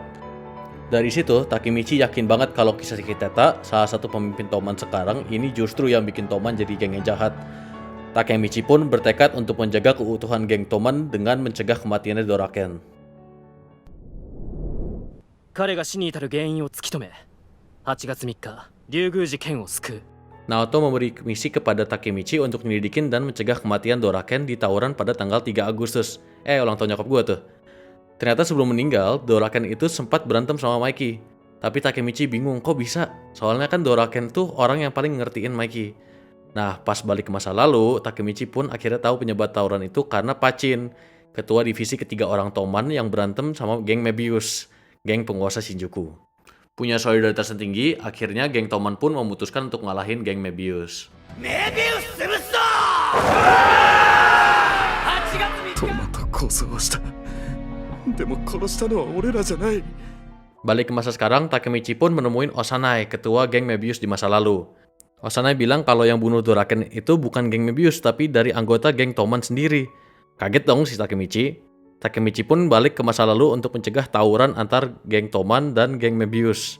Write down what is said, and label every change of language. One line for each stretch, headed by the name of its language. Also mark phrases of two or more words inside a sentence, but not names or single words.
Indonesian: Dari situ, Takemichi yakin banget kalau Kisaki Tetta, salah satu pemimpin Toman sekarang, ini justru yang bikin Toman jadi geng yang jahat. Takemichi pun bertekad untuk menjaga keutuhan geng Toman dengan mencegah kematiannya Doraken.
Japanese: 彼が死に至る原因を突き止め、8月3日、竜宮寺剣を救う。
Indonesian: Naoto memberi misi kepada Takemichi untuk nyelidikin dan mencegah kematian Doraken di tawuran pada tanggal 3 Agustus. Ulang tahun nyokap gue tuh. Ternyata sebelum meninggal, Doraken itu sempat berantem sama Mikey. Tapi Takemichi bingung, kok bisa? Soalnya kan Doraken tuh orang yang paling ngertiin Mikey. Nah, pas balik ke masa lalu, Takemichi pun akhirnya tahu penyebab tawuran itu karena Pachin, ketua divisi ketiga orang Toman yang berantem sama geng Mebius, geng penguasa Shinjuku. Punya solidaritas yang tinggi, akhirnya geng Toman pun memutuskan untuk ngalahin geng Mebius.
Japanese: トマと抗争をした。でも殺したのは俺らじゃない。
Indonesian: Balik ke masa sekarang, Takemichi pun menemuin Osanai, ketua geng Mebius di masa lalu. Osanai bilang kalau yang bunuh Doraken itu bukan geng Mebius, tapi dari anggota geng Toman sendiri. Kaget dong si Takemichi. Takemichi pun balik ke masa lalu untuk mencegah tawuran antar geng Toman dan geng Mebius.